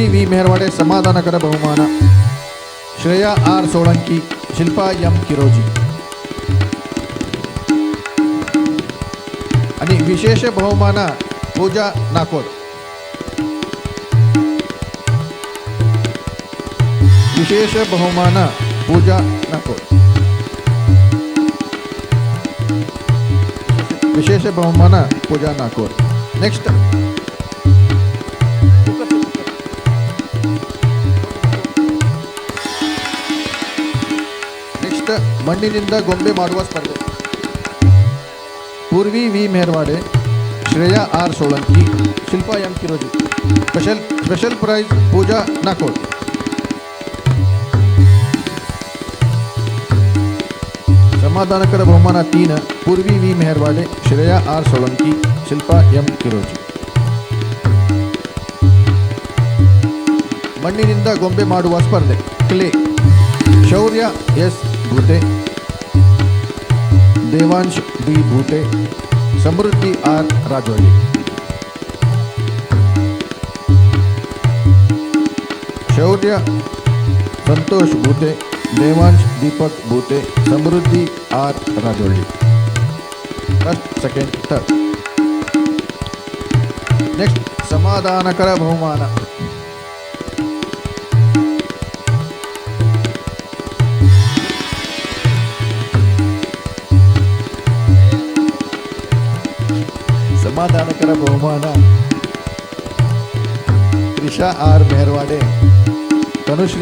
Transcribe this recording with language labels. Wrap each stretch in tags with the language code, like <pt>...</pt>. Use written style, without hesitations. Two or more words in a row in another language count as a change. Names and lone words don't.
<mr>मेहरवाड़े समाधानकर बहुमान श्रेया आर सोळंकी शिल्पा एम किरोजी आणि विशेष बहुमान पूजा नाकोड विशेष बहुमान पूजा नाकोड विशेष बहुमान</mr> <kn>पूजा नाकोड नेक्स्ट ಮಣ್ಣಿನಿಂದ ಗೊಂಬೆ ಮಾಡುವ ಸ್ಪರ್ಧೆ ಪೂರ್ವಿ ವಿ ಮೆಹರ್ವಾಡೆ ಶ್ರೇಯಾ ಆರ್ ಸೋಳಂಕಿ ಶಿಲ್ಪಾ ಎಂ ಕಿರೋಜಿ ಸ್ಪೆಷಲ್ ಪ್ರೈಸ್ ಪೂಜಾ ನಾಕೋಡ್</kn> <mr>समाधानकर बहुमान</mr> <kn>3 पूर्वी वी मेहरवाड़े श्रेया आर सोलंकी शिल्पा एम किरोजी ಮಣ್ಣಿನಿಂದ ಗೊಂಬೆ ಮಾಡುವ ಸ್ಪರ್ಧೆ ಕ್ಲೇ ಶೌರ್ಯ ಎಸ್ ಭೂತೆ ದೇವಾಂಶ್ ಡಿ ಭೂತೆ ಸಮೃದ್ಧಿ ಆರ್ ರಾಜೋಳಿ ಶೌರ್ಯ ಸಂತೋಷ್ ಭೂತೆ ದೇವಾಂಶ್ ದೀಪಕ್ ಭೂತೆ ಸಮೃದ್ಧಿ ಆರ್ ರಾಜೋಳಿ ಫಸ್ಟ್ ಸೆಕೆಂಡ್ ಥರ್ಡ್ ನೆಕ್ಸ್ಟ್ ಸಮಾಧಾನಕರ ಬಹುಮಾನ</kn> <mr>समाधानकर बहुमान त्रिषा आर मेहरवाड़े तनुश्री</mr>